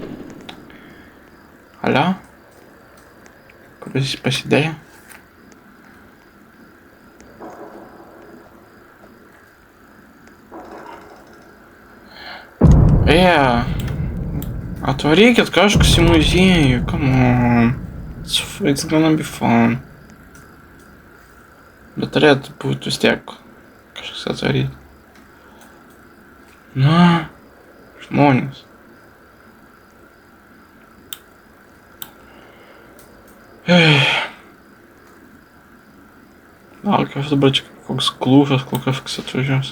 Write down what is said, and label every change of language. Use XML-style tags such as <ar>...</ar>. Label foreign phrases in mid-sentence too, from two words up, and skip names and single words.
<lt>Alio? Kur jis pasidėjo? Atvarykit kažkas į muziejų,</lt> <en>come on. It's gonna be fun.</en> <lt>Bet turėtų būti vis tiek kažkas atvaryti. Na, žmonės. Laukiu, aš dabar čia koks klūšas, kol kažkas atvažiuos.</lt>